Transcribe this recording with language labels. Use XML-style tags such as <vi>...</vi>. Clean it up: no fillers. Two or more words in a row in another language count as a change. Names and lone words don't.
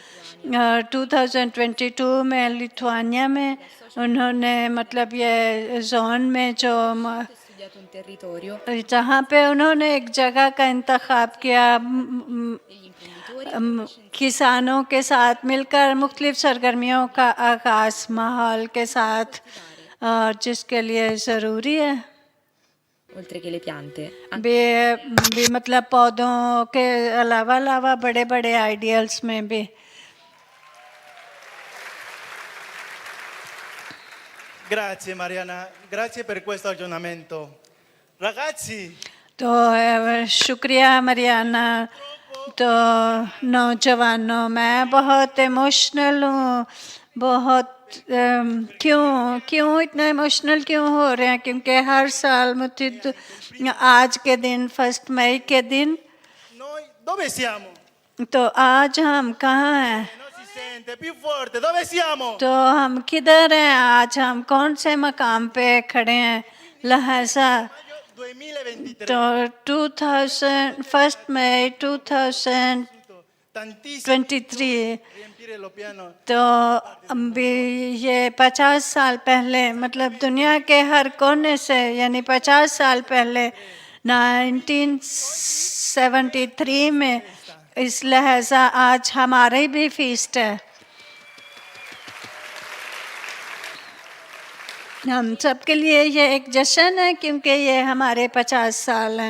<hi>2022 में लिथुआनिया में उन्होंने मतलब ये जोन में जो जहाँ पे उन्होंने एक जगह का इंतखाब किया, किसानों के साथ मिलकर मुख्तलिफ़ सरगर्मियों का आगाज़ माहौल के साथ, और जिसके लिए ज़रूरी है भी मतलब पौधों के अलावा बड़े बड़े आइडियल्स में भी।</hi> <it>Grazie Mariana, grazie per questo aggiornamento. Ragazzi,</it> <hi>तो शुक्रिया मरियाना। तो नौजवानों, मैं बहुत इमोशनल हूँ, बहुत क्यों इतना इमोशनल क्यों हो रहे हैं, क्योंकि हर साल मुझे आज के दिन 1 मई के दिन,</hi> <it>noi dove siamo?</it> <hi>तो आज हम कहाँ हैं,</hi> <it>Non si sente, più forte, dove siamo?</it> <hi>तो हम किधर हैं, आज हम कौन से मकाम पे खड़े हैं। लिहाजा</hi> <it>Maggio 2023.</it> <hi>तो 1 मई 2023,</hi> <it>Tantissimi riempire lo piano.</it> <hi>तो अभी ये 50 साल पहले, मतलब दुनिया के हर कोने से, यानी 50 साल पहले 1973 में, इस लिहाजा आज हमारे भी फीस्ट है। हम सब के लिए ये एक जश्न है, क्योंकि ये हमारे 50 साल हैं।</hi>